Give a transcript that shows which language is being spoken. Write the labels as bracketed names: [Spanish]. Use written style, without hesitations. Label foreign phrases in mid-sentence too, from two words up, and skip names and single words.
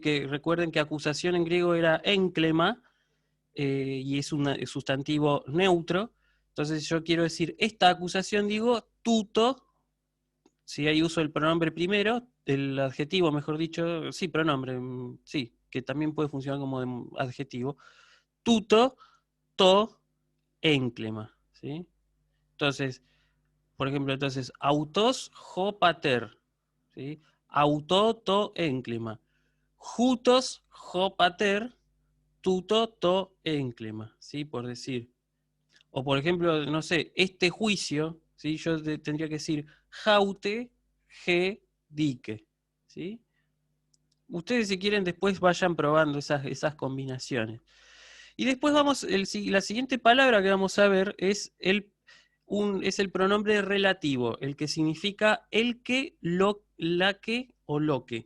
[Spanish] Que recuerden que acusación en griego era énclema, y es un sustantivo neutro, entonces yo quiero decir esta acusación, digo tuto. Si ahí uso el pronombre primero, el adjetivo, mejor dicho, sí, pronombre, sí, que también puede funcionar como adjetivo. [Greek] Τοῦτο, τὸ, ἔγκλημα, [Spanish] ¿sí? Entonces, por ejemplo, [Greek] αὐτός, ὁ, πατήρ, [Spanish] ¿sí? [Greek] Αὐτό, τὸ, ἔγκλημα. Οὗτος, ὁ, πατήρ, τοῦτο, τὸ, ἔγκλημα, [Spanish] ¿sí? Por decir. O por ejemplo, no sé, este juicio, ¿sí? Yo tendría que decir [Greek] αὕτη, ἡ, δίκη, [Spanish] ¿sí? Ustedes, si quieren, después vayan probando esas combinaciones. Y después la siguiente palabra que vamos a ver es el pronombre relativo, el que significa el que, la que o lo que.